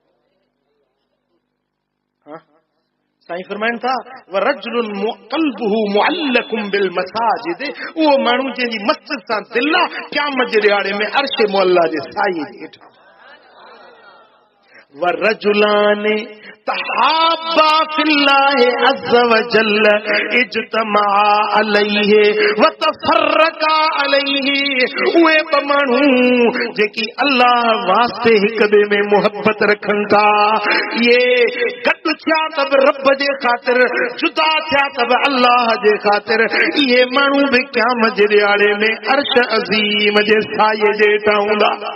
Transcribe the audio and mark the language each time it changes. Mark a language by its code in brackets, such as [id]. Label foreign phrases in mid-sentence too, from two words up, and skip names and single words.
[sd] साईं फरमाइनि था [ar] ورجل قلبه معلق بالمساجد [sd] उहो माण्हू जंहिंजी मस्जिद सां दिलि आहे क़यामत जे ॾियारे में अर्श मुअल्ला जे साये जे हेठां [ar] ورجلان تحابا في الله عز وجل اجتمعا عليه وتفرقا عليه [sd] उहे ब माण्हू जेकी अल्लाह वास्ते हिक ॿिए में मोहब्बत रखनि था इहे गॾु थिया त बि रब जे ख़ातिर जुदा थिया त बि अल्लाह जे ख़ातिर इहे माण्हू बि क़यामत जे ॾियारे में अर्श अज़ीम जे साये जे हेठां हूंदा